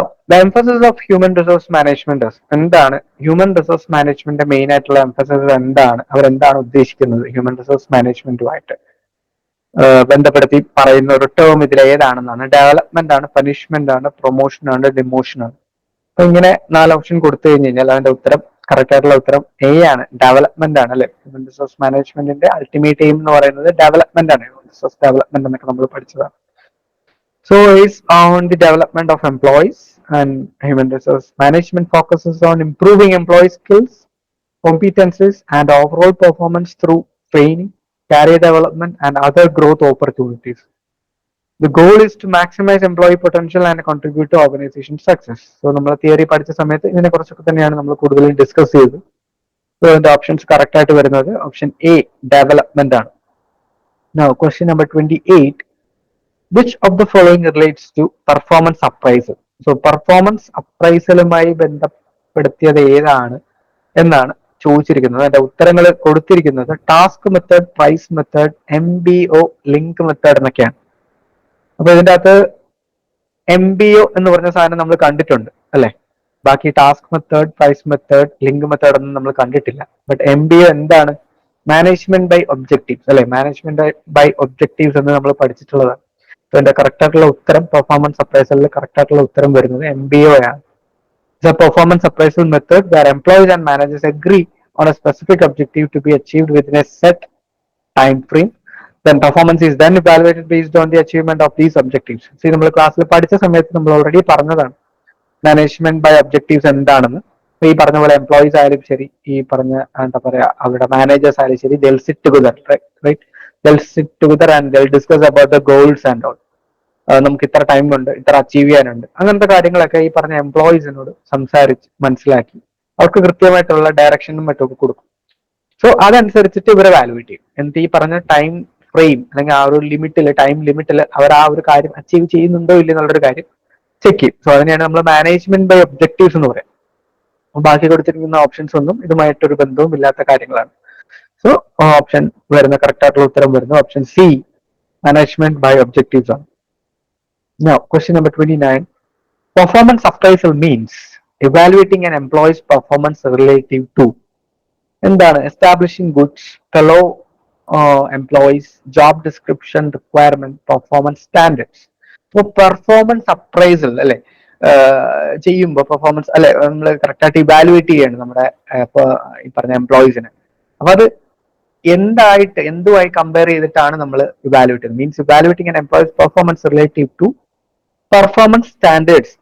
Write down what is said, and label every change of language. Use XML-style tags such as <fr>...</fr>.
<en>The emphasis of human resource management is</en> <ml>എന്താണ് human resource management main ആയിട്ടുള്ള emphasis എന്താണ്, അവരെന്താണ് ഉദ്ദേശിക്കുന്നത് ഹ്യൂമൻ റിസോഴ്സ് മാനേജ്മെന്റുമായിട്ട് ബന്ധപ്പെടുത്തി പറയുന്ന ഒരു ടേം ഇതിൽ ഏതാണെന്നാണ്. ഡെവലപ്മെന്റ് ആണ്, പനിഷ്മെന്റ് ആണ്, പ്രൊമോഷൻ ആണ്, ഡിമോഷൻ ആണ്. അപ്പൊ ഇങ്ങനെ 4 ഓപ്ഷൻ കൊടുത്തു കഴിഞ്ഞ് കഴിഞ്ഞാൽ അതിന്റെ ഉത്തരം കറക്റ്റ് ആയിട്ടുള്ള ഉത്തരം എ ആണ്, ഡെവലപ്മെന്റ് ആണ് അല്ലെ. ഹ്യൂമൻ റിസോഴ്സ് മാനേജ്മെന്റിന്റെ അൾട്ടിമേറ്റ് എയിം എന്ന് പറയുന്നത് ഡെവലപ്മെന്റ് ആണ്. ഹ്യൂമൻ റിസോഴ്സ് ഡെവലപ്മെന്റ് എന്നൊക്കെ നമ്മൾ പഠിച്ചതാണ്.</ml> <en>So is on the development of employees, and human resource management focuses on improving employee skills, competencies, and overall performance through training, career development, and other growth opportunities. The goal is to maximize employee potential and contribute to organization success.</en> <ml>So നമ്മൾ theory പഠിച്ച സമയത്ത് ഇതിനെ കുറിച്ചൊക്കെ തന്നെയാണ് നമ്മൾ കൂടുതൽ discuss ചെയ്തത്. So ഇതിന്റെ ഓപ്ഷൻസ് കറക്റ്റ് ആയിട്ട് വരുന്നത് ഓപ്ഷൻ എ ഡെവലപ്മെന്റ് ആണ്.</ml> <en>Now question number 28. Which of the following relates to performance appraisal?</en> <ml>So performance appraisalമായി ബന്ധപ്പെടുത്തിയത് ഏതാണ് എന്നാണ് ചോദിച്ചിരിക്കുന്നത്. അതിന്റെ ഉത്തരങ്ങൾ കൊടുത്തിരിക്കുന്നത് task method, price method, MBO, link method എന്നൊക്കെയാണ്. അപ്പൊ ഇതിന്റെ അകത്ത് MBO എന്ന് പറഞ്ഞ സാധനം നമ്മൾ കണ്ടിട്ടുണ്ട് അല്ലെ. ബാക്കി task method, price method, link method ഒന്നും നമ്മൾ കണ്ടിട്ടില്ല. ബട്ട് MBO എന്താണ്? മാനേജ്മെന്റ് ബൈ ഒബ്ജക്റ്റീവ്സ് അല്ലെ. മാനേജ്മെന്റ് ബൈ ഒബ്ജക്റ്റീവ്സ് എന്ന് നമ്മൾ പഠിച്ചിട്ടുള്ളതാണ്. ഇതിന്റെ കറക്റ്റ് ആയിട്ടുള്ള ഉത്തരം പെർഫോമൻസ് അപ്രൈസലിൽ കറക്റ്റ് ആയിട്ടുള്ള ഉത്തരം വരുന്നത് MBO ആണ്.</ml> <en>The performance appraisal method where employees and managers agree on a specific objective to be achieved within a set time frame. Then performance is then evaluated based on the achievement of these objectives.</en> <ml>See, നമ്മൾ ക്ലാസ്സിൽ പഠിച്ച സമയത്ത് നമ്മൾ already പറഞ്ഞതാണ് management by objectives എന്താണെന്ന്. ഈ പറഞ്ഞ പോലെ എംപ്ലോയീസ് ആയാലും ശരി, ഈ പറഞ്ഞ എന്താ പറയാ അവരുടെ മാനേജേഴ്സ് ആയാലും ശരി,</ml> <en>they'll sit together, right? They'll sit together and they'll discuss about the goals and all.</en> <ml>നമുക്ക് ഇത്ര ടൈം ഉണ്ട്, ഇത്ര അച്ചീവ് ചെയ്യാനുണ്ട്, അങ്ങനത്തെ കാര്യങ്ങളൊക്കെ ഈ പറഞ്ഞ എംപ്ലോയീസിനോട് സംസാരിച്ച് മനസ്സിലാക്കി അവർക്ക് കൃത്യമായിട്ടുള്ള ഡയറക്ഷനും മറ്റൊക്കെ കൊടുക്കും. സോ അതനുസരിച്ചിട്ട് ഇവരെ വാലുവേറ്റ് ചെയ്യും. എന്നിട്ട് ഈ പറഞ്ഞ ടൈം ഫ്രെയിം അല്ലെങ്കിൽ ആ ഒരു ടൈം ലിമിറ്റിൽ അവർ ആ ഒരു കാര്യം അച്ചീവ് ചെയ്യുന്നുണ്ടോ ഇല്ല എന്നുള്ളൊരു കാര്യം ചെക്ക് ചെയ്യും. സോ അതിനെയാണ് നമ്മൾ മാനേജ്മെന്റ് ബൈ ഒബ്ജക്റ്റീവ്സ് എന്ന് പറയാം. ബാക്കി കൊടുത്തിരിക്കുന്ന ഓപ്ഷൻസ് ഒന്നും ഇതുമായിട്ടൊരു ബന്ധവും ഇല്ലാത്ത കാര്യങ്ങളാണ്. സോ ഓപ്ഷൻ വരുന്ന കറക്റ്റ് ആയിട്ടുള്ള ഉത്തരം വരുന്നത് option C, management by objectives ആണ്.</ml> <en>Now, question number 29. Performance appraisal means evaluating an employee's performance relative to എന്താണ് establishing goods, fellow employees, job description, requirement, performance standards.</en> <ml>ഇപ്പോൾ പെർഫോമൻസ് അപ്രൈസൽ അല്ലെ ചെയ്യുമ്പോൾ performance അല്ലെ നമ്മൾ കറക്റ്റായിട്ട് ഇവാലുവേറ്റ് ചെയ്യാണ് നമ്മുടെ ഈ പറഞ്ഞ എംപ്ലോയീസിനെ. അപ്പൊ അത് എന്തുമായി കമ്പയർ ചെയ്തിട്ടാണ് നമ്മൾ ഇവാലുവേറ്റ് ചെയ്യുന്നത്?</ml> <en>Means evaluating an employee's performance relative to performance standards.</en>